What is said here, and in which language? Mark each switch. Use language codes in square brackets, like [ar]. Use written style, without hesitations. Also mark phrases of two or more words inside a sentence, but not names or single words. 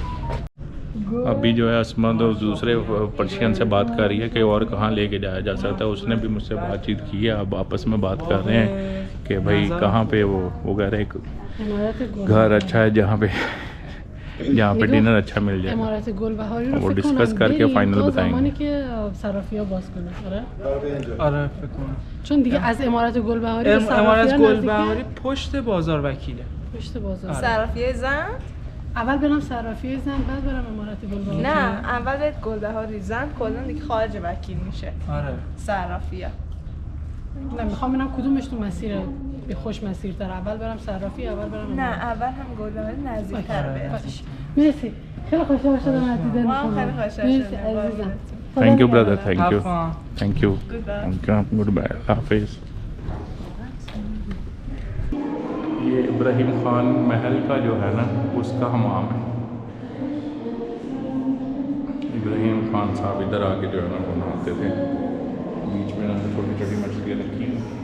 [hi] अभी जो है अस्मा तो दूसरे पर्शियन से बात कर रही है कि और कहाँ लेके जाया जा सकता है। उसने भी मुझसे बातचीत की है, अब आपस में बात कर रहे हैं कि भाई कहाँ पे वो कह रहे हैं घर अच्छा है जहाँ पे डिनर अच्छा मिल जाए, वो डिस्कस करके फाइनल बताएंगे। [fa] چون دیگه از امارات گلبهاری امارات گلبهاری پشت بازار وکیله. پشت بازار. صرافیه زند؟ اول برم صرافیه زند بعد برم امارات گلبهاری. نه اول برید گلبهاری زند، کلا دیگه خارج وکیل میشه. آره. صرافیه. نه میخوام ببینم کدومش تو مسیر به خوش مسیرتر، اول برم صرافی اول برم نه اول هم گلبهاری نزدیک‌تر بهت. مرسی. خیلی خوشحال شدم از دیدن ما شما. خیلی خوشحال مرسی شدم. عزیزم. [en] thank you brother, thank you, thank you, good bye, [hi] हाफिज़। ये इब्राहिम ख़ान महल का जो है ना उसका हमाम है। इब्राहिम ख़ान साहब इधर आके जो है ना वो नहाते थे, बीच में ना छोटी छोटी मछलियाँ रखी हैं।